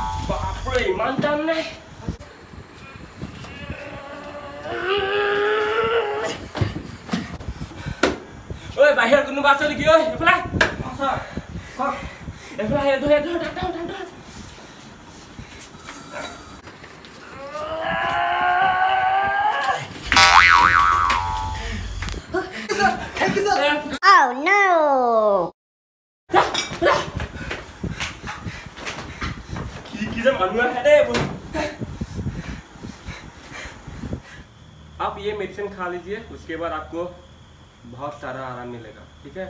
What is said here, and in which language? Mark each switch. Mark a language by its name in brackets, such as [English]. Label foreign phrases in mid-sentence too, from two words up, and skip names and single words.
[Assamese] বাপৰে ইমান টান নে কোনোবা আছে নেকি ঐ এফালে স্যার কওক এফালে ধৰ [English] Oh no! [Hindi] की जब अनुआ है दे आप ये मेडिसिन खा लीजिए उसके बाद आपको बहुत सारा आराम मिलेगा ठीक है